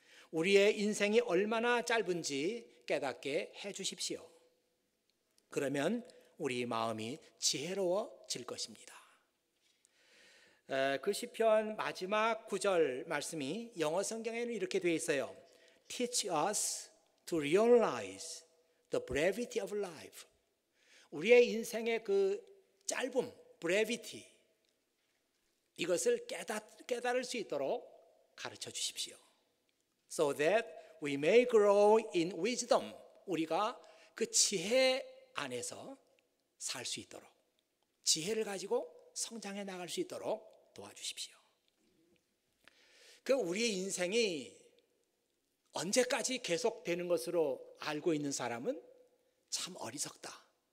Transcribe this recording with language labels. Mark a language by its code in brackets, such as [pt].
[ko] 우리의 인생이 얼마나 짧은지 깨닫게 해 주십시오. 그러면 우리 마음이 지혜로워질 것입니다. 그 시편 마지막 구절 말씀이 영어 성경에는 이렇게 되어 있어요. [en] Teach us to realize the brevity of life. [ko] 우리의 인생의 그 짧음, brevity 이것을 깨달을 수 있도록 가르쳐 주십시오. [en] So that we may grow in wisdom. [ko] 우리가 그 지혜 안에서 살 수 있도록 지혜를 가지고 성장해 나갈 수 있도록 도와주십시오. 그 우리의 인생이 언제까지 계속되는 것으로 알고 있는 사람은 참 어리석다.